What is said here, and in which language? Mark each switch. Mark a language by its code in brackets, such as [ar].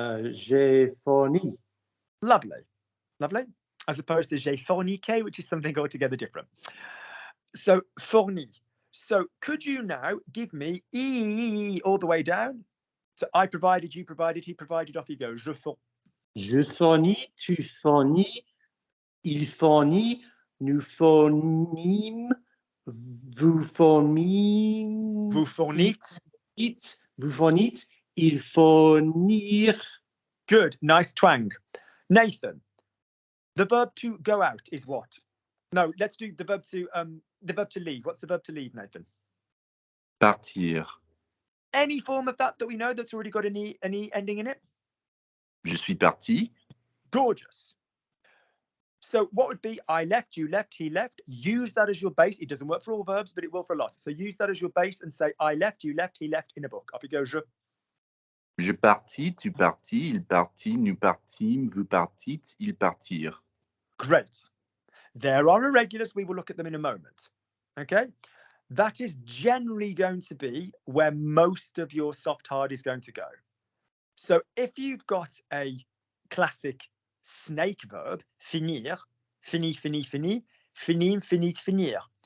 [fr] J'ai fourni. [en] Lovely. Lovely. As opposed to [fr] j'ai fourniqué, [en] which is something altogether different. So, fourni. So, could you now give me E all the way down? So, I provided, you provided, he provided, off you go. [fr] Je fournis. Je fournis, tu fournis, il fournit, nous fournîmes, vous fournîmes, Vous fournîtes. vous fournîtes, ils fournirent. [en] Good. Nice twang. Nathan, the verb to go out is what? No, let's do the verb to leave. What's the verb to leave, Nathan? [fr] Partir. [en] Any form of that we know that's already got an E ending in it? [fr] Je suis parti. [en] Gorgeous. So what would be I left, you left, he left? Use that as your base. It doesn't work for all verbs, but it will for a lot. So use that as your base and say I left, you left, he left in a book. Off you go. [fr] Je partis, tu partis, il partit, nous partîmes, vous partîtes, ils partirent. [en] Great. There are irregulars. We will look at them in a moment. Okay. That is generally going to be where most of your soft hard is going to go. So if you've got a classic snake verb, [fr] finir, fini, fini, fini, finim, finit, finir.